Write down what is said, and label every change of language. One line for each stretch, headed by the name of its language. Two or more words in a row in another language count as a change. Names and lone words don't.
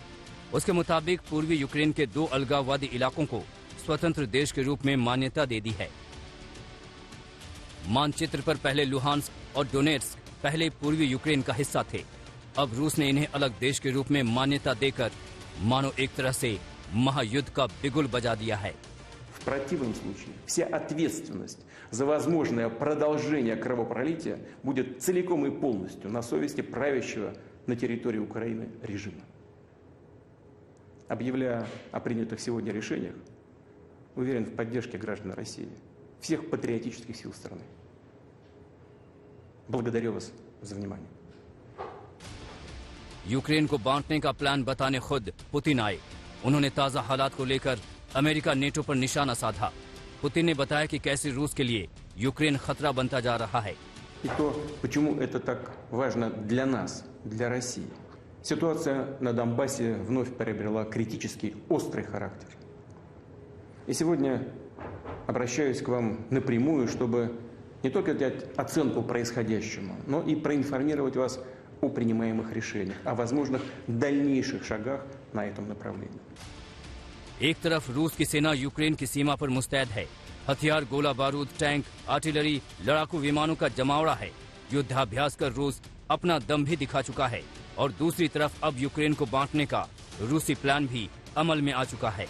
Hindi: उसके मुताबिक पूर्वी यूक्रेन के 2 अलगाववादी इलाकों को स्वतंत्र देश के रूप में मान्यता दे दी है। मानचित्र पर पहले लुहांस्क और डोनेट्स्क पहले पूर्वी यूक्रेन का हिस्सा थे। अब रूस ने इन्हें अलग देश के रूप में मान्यता देकर मानो एक तरह से महायुद्ध का बिगुल बजा दिया है।
Russian: противном случае вся ответственность за возможное продолжение кровопролития будет целиком и полностью на совести правящего на территории Украины режима. Объявляя о принятых сегодня решениях, уверен в поддержке граждан России, всех патриотических сил страны. Благодарю вас за внимание.
Hindi: यूक्रेन को बांटने का प्लान बताने खुद पुतिन आए। उन्होंने ताजा हालात को लेकर अमेरिका नेटो पर निशाना साधा। पुतिन ने बताया कि कैसे रूस के लिए यूक्रेन खतरा बनता जा रहा है।
Russian: И то, почему это так важно для нас, для России. Ситуация на Донбассе вновь приобрела критический, острый характер. И сегодня обращаюсь к вам напрямую, чтобы не только дать оценку происходящему, но и проинформировать вас о принимаемых решениях, о возможных дальнейших шагах на этом направлении.
Hindi: एक तरफ रूस की सेना यूक्रेन की सीमा पर मुस्तैद है। हथियार, गोला बारूद, टैंक, आर्टिलरी, लड़ाकू विमानों का जमावड़ा है। युद्धाभ्यास कर रूस अपना दम भी दिखा चुका है और दूसरी तरफ अब यूक्रेन को बांटने का रूसी प्लान भी अमल में आ चुका है।